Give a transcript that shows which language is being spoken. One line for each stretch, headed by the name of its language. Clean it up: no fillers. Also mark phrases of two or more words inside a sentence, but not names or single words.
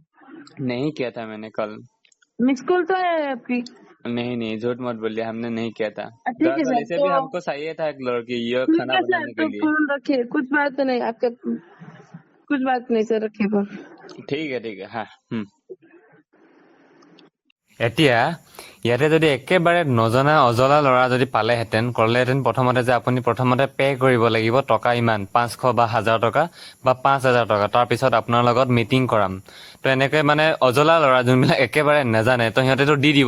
Hindi: नहीं किया था मैंने कल। मिस कॉल तो है आपकी। नहीं नहीं झूठ मत बोलिए, हमने नहीं किया था। ठीक है दरअसल सर, इसे भी तो हमको चाहिए था एक लड़की ये ठीक खाना है सर, बनाने के तो लिए। फोन रखिए, कुछ बात नहीं आपका, कुछ बात नहीं सर, रखिए फोन। ठीक है हाँ।
Assamese: এতিয়া ইয়াতে যদি একেবাৰে নজনা অজলা ল'ৰা যদি পালেহেঁতেন, ক'লেহেঁতেন প্ৰথমতে যে আপুনি প্ৰথমতে পে' কৰিব লাগিব টকা ইমান 500 বা 1000 টকা বা 5000 টকা, তাৰপিছত আপোনাৰ লগত মিটিং কৰাম। তো এনেকৈ মানে অজলা ল'ৰা যোনবিলাক একেবাৰে নাজানে তো সিহঁতেতো দি দিব।